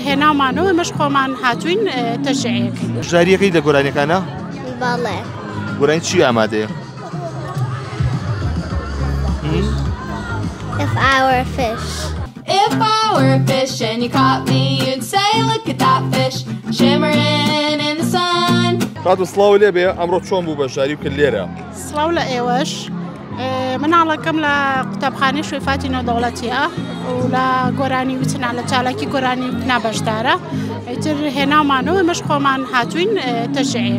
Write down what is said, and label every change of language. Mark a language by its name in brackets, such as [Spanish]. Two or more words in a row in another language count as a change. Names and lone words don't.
[Central Kurdish] هێناومانەوە مەش خۆمان هاتوین تەشعەیەک. ژاریەکەی لە گۆرانیەکانە؟ بەڵێ. گۆرانی چی ئامادەیە؟ [English] If I were a fish. If I were a fish and you caught me, you'd say, look at that fish shimmering in the sun. [Central Kurdish] خاتو سڵاو لێ بێ ئەمڕۆ چۆن بوو بەشداری کرد لێرە؟ سڵاو لە ئێوەش. مناڵەکەم لە قوتابخانەی شوێ فاتی نەودەوڵەتیە و لە گۆرانی وتنا لە چالاکی گۆرانی وتنا بەشدارە. ئیتر هێناومانەوە مەش خۆمان هاتوین تەشعەیەک.